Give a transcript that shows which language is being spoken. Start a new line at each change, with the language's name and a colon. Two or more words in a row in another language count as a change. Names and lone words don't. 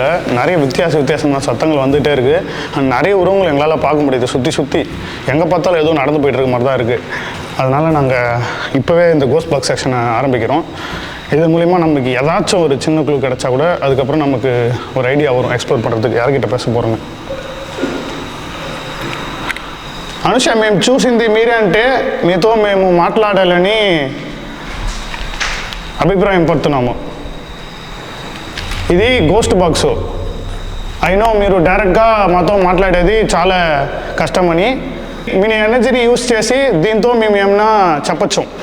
Tamil: நிறைய வித்தியாசமான சத்தங்கள் வந்துகிட்டே இருக்குது. நிறைய உருவங்கள் எங்களால் பார்க்க முடியுது. சுற்றி எங்கே பார்த்தாலும் ஏதோ நடந்து போயிட்டு இருக்க மாதிரி தான் இருக்குது. அதனால் நாங்கள் இப்போவே இந்த
English: ghost box
Tamil: செக்ஷனை ஆரம்பிக்கிறோம். இது மூலிமா நமக்கு ஏதாச்சும் ஒரு சின்ன குழு கிடச்சா கூட அதுக்கப்புறம் நமக்கு ஒரு ஐடியா வரும் எக்ஸ்ப்ளோர் பண்ணுறதுக்கு யார்கிட்ட பேச పోகிறோன்னு.
Telugu: అనుష మేము చూసింది మీరే అంటే మీతో మేము మాట్లాడాలని అభిప్రాయం పడుతున్నాము. ఇది
English: ghost box.
Telugu: అయినో మీరు డైరెక్ట్గా మాతో మాట్లాడేది చాలా కష్టమని మీ ఎనర్జీని యూజ్ చేసి దీంతో మేము ఏమన్నా చెప్పచ్చు.